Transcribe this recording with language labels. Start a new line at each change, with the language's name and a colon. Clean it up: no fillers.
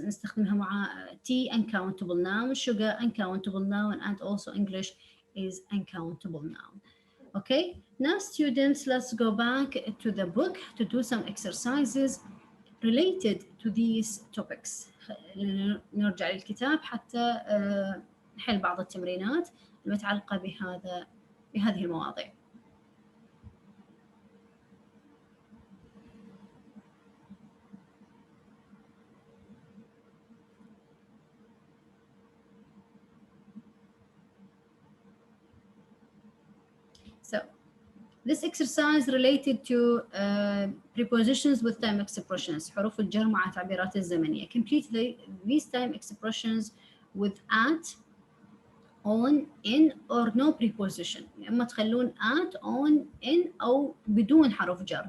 Arabic: نستخدمها مع
English: tea uncountable noun, sugar uncountable noun, and also English is uncountable noun. Okay, now students, let's go back to the book to do some exercises related to these topics.
Arabic: نرجع للكتاب حتى نحل بعض التمرينات المتعلقة بهذه المواضيع.
English: So this exercise related to prepositions with time expressions.
Arabic: حروف الجر مع تعبيرات الزمنية.
English: Complete these time expressions with at, on, in, or no preposition.
Arabic: إما تخلون at, on, in أو بدون حرف جر.